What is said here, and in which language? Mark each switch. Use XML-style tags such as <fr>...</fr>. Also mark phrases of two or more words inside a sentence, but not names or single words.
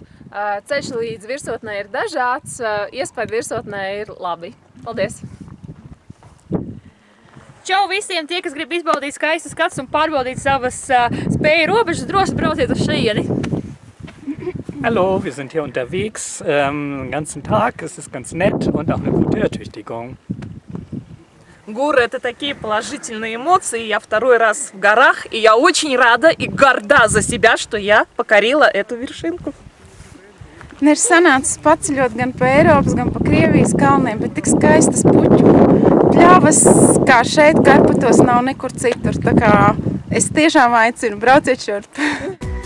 <lv>Ceļš līdz virsotnē ir dažāds, iespēja virsotnē ir labi. Paldies! Čau visiem tie, kas grib izbaudīt skaistus skatus un pārbaudīt savas spēju robežas, droši brauciet uz šeieni!</lv> <de>Hallo, wir sind hier unterwegs, den ganzen Tag, es ist ganz nett und auch eine gute Ertüchtigung.</de> <ru>Горы — это такие положительные эмоции. Я второй раз в горах, и я очень рада и горда за себя, что я покорила эту вершинку.</ru> <lv>Ir sanācis paceļot gan pa Eiropas, gan pa Krievijas kalniem, bet tik skaistas puķu pļavas, kā šeit Karpatos nav nekur citur. Tā kā es tiešām aicinu brauciet šurp.</lv>